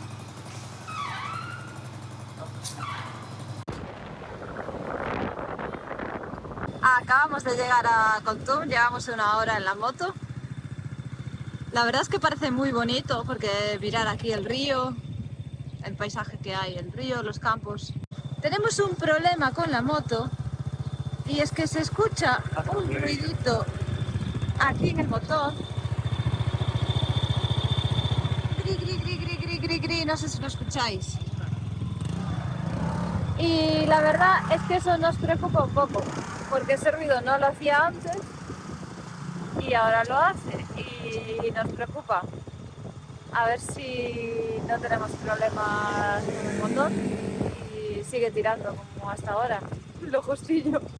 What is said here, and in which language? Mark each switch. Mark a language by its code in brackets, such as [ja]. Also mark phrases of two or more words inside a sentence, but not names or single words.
[es] Acabamos de llegar a Kontum, llevamos 1 hora en la moto. La verdad es que parece muy bonito porque mirar aquí el río, el paisaje que hay, el río, los campos. Tenemos un problema con la moto y es que se escucha un ruidito aquí en el motor. Gri, gri, gri, gri, gri, gri, gri, no sé si lo escucháis. Y la verdad es que eso nos preocupa un poco, porque ese ruido no lo hacía antes y ahora lo hace y nos preocupa. A ver si no tenemos problemas con el motor y sigue tirando como hasta ahora, lo justillo.